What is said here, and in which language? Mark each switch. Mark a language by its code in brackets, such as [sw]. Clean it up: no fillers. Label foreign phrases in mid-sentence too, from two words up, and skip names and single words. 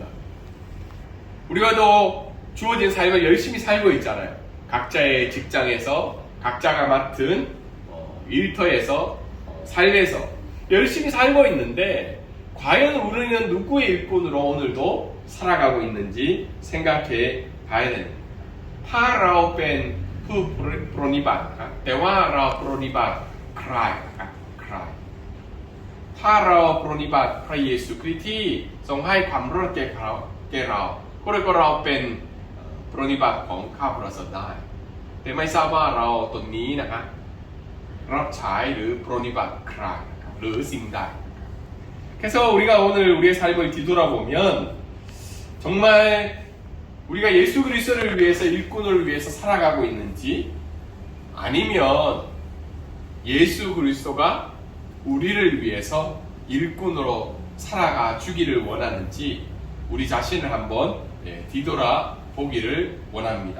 [ko] 우리가 또 주어진 삶을 열심히 살고 있잖아요. 각자의 직장에서 각자가 맡은 일터에서 삶에서 열심히 살고 있는데 과연 우리는 누구의 일꾼으로 오늘도 살아가고 있는지 생각해 봐야 됩니다. [th] ถ้าเราเป็นผู้ปรนนิบัติครับแต่ว่าเราปรนนิบัติใครครับใครถ้าเราป รนนิบัติพระเยซูคริสต์ที่ทรงให้ความรอดแก่เราก็เรียกว่าเราเป็นป รนนิบัติของข้าพระเจ้าได้แต่ไม่ทราบว่าเราตน นี้นะครับรับใช้หรือปรนนิบัติใครหรือสิ่งใด [ko] 그래서 우리가 오늘 우리의 삶을 뒤돌아보면 정말 우리가 예수 그리스도를 위해서 일꾼을 위해서 살아가고 있는지 아니면 예수 그리스도가 우리를 위해서 일꾼으로 살아가 주기를 원하는지 우리 자신을 한번 뒤돌아보기를 원합니다.